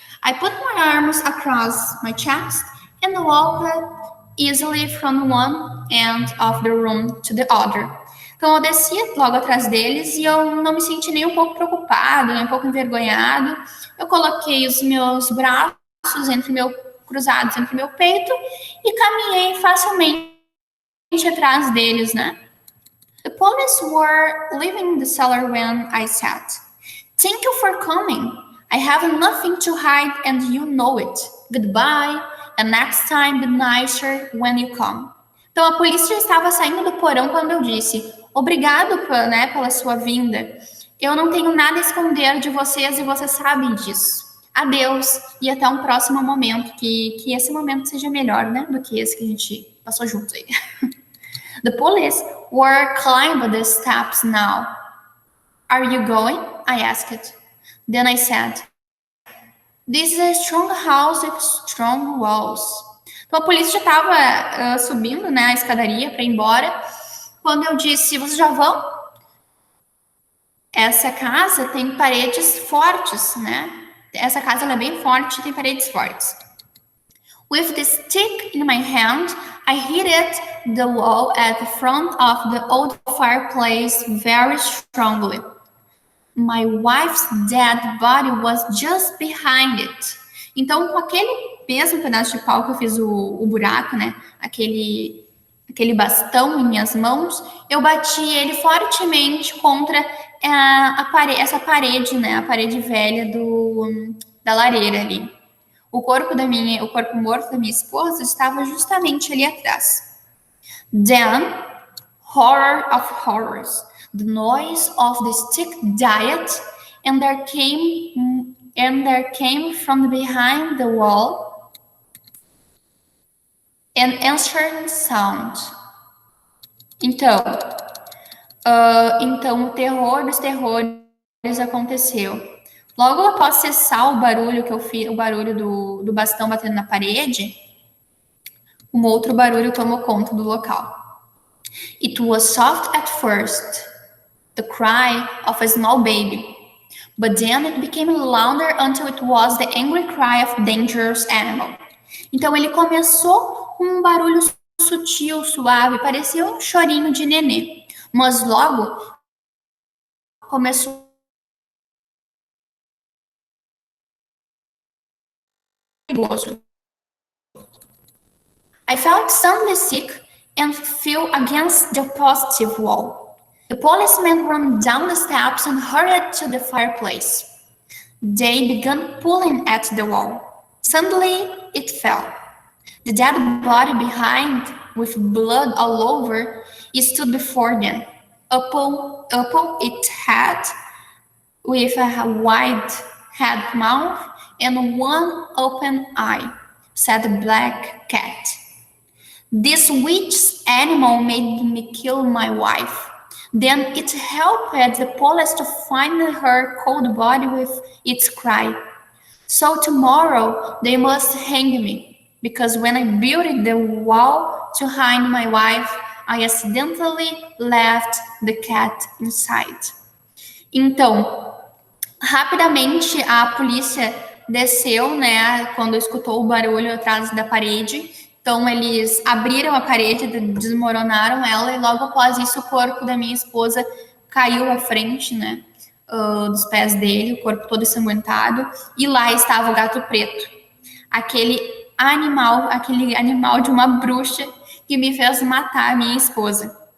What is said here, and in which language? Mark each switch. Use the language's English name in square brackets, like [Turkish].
[English] I put my arms across my chest and walked easily from one end of the room to the other. [Portuguese] Então, eu desci logo atrás deles e eu não me senti nem um pouco preocupado, nem um pouco envergonhado. Eu coloquei os meus braços cruzados entre meu peito e caminhei facilmente atrás deles, né? [English] The police were leaving the cellar when I said, "Thank you for coming. I have nothing to hide and you know it. Goodbye, and next time be nicer when you come." [Portuguese] Então a polícia já estava saindo do porão quando eu disse, obrigado, pela sua vinda. Eu não tenho nada a esconder de vocês e vocês sabem disso. Adeus e até um próximo momento, que esse momento seja melhor, né, do que esse que a gente passou juntos aí. [English] The police were climbing the steps now. Are you going? I asked. Then I said, "This is a strong house with strong walls." [Portuguese] Então a polícia já estava subindo, né, a escadaria para ir embora. Quando eu disse, vocês já vão? Essa casa tem paredes fortes, né? Essa casa ela é bem forte, tem paredes fortes. [English] With the stick in my hand, I hit the wall at the front of the old fireplace very strongly. My wife's dead body was just behind it. [Portuguese] Então, com aquele mesmo pedaço de pau que eu fiz o buraco, né? Aquele bastão em minhas mãos, eu bati ele fortemente contra essa parede, né? A parede velha da lareira ali. O corpo morto da minha esposa estava justamente ali atrás. [English] Then, horror of horrors, the noise of the stick died, and there came from behind the wall an answering sound. [Portuguese] Então o terror dos terrores aconteceu. Logo após cessar o barulho que eu fiz, o barulho do bastão batendo na parede, um outro barulho tomou conta do local. [English] It was soft at first, the cry of a small baby, but then it became louder until it was the angry cry of a dangerous animal. [Portuguese] Então ele começou com um barulho sutil, suave, parecia um chorinho de nenê, mas logo começou perigoso. [English] I felt suddenly sick and fell against the positive wall. The policemen ran down the steps and hurried to the fireplace. They began pulling at the wall. Suddenly, it fell. The dead body behind, with blood all over, stood before them. Upon its head, with a wide head mouth and one open eye, sat a black cat. This witch animal made me kill my wife. Then it helped the police to find her cold body with its cry. So tomorrow they must hang me, because when I built the wall to hide my wife, I accidentally left the cat inside. [Portuguese] Então, rapidamente a polícia desceu, né, quando escutou o barulho atrás da parede. Então, eles abriram a parede, desmoronaram ela, e logo após isso, o corpo da minha esposa caiu à frente, né, dos pés dele, o corpo todo ensanguentado, e lá estava o gato preto, aquele animal de uma bruxa que me fez matar a minha esposa.